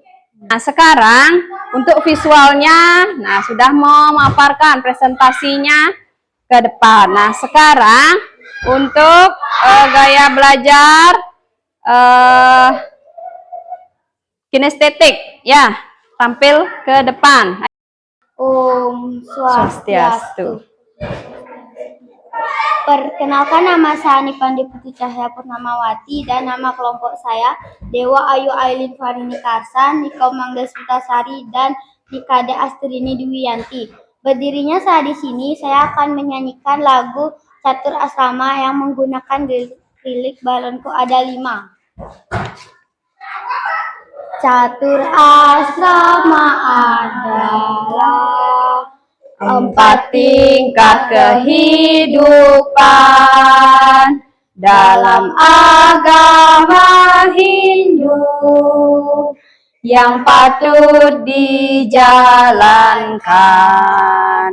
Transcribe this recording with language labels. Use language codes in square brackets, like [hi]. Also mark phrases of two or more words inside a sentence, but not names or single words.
[id] Nah, sekarang untuk visualnya, nah sudah memaparkan presentasinya ke depan. Nah, sekarang untuk gaya belajar kinestetik, ya, tampil ke depan. [ban] Om Swastiastu. Swastiastu. [id] Perkenalkan, nama saya Nipandi Putri Cahaya Purnamawati dan nama kelompok saya Dewa Ayu Ailin Farini Karsan, Niko Mangdes Putasari, dan Nikade Astrini Dwiyanti. Berdirinya saya di sini, saya akan menyanyikan lagu Catur Asrama yang menggunakan lirik balonku ada 5. Catur asrama adalah 4 tingkat kehidupan dalam agama Hindu yang patut dijalankan.